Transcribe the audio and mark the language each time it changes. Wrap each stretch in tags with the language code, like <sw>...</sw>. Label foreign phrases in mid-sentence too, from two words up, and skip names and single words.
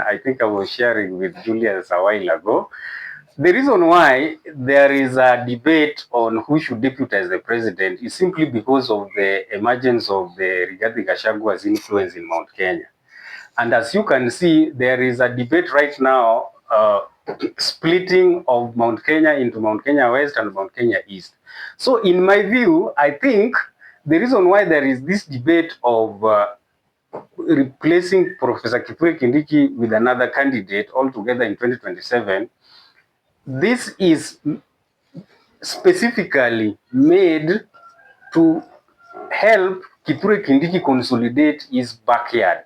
<en>I think I was sharing with Julius a while ago. The reason why there is a debate on who should deputize the president is simply because of the emergence of the Rigathi Gachagua's influence in Mount Kenya. And as you can see, there is a debate right now, splitting of Mount Kenya into Mount Kenya West and Mount Kenya East. So in my view, I think the reason why there is this debate of replacing Professor Kithure Kindiki with another candidate altogether in 2027, this is specifically made to help Kithure Kindiki consolidate his backyard.</en>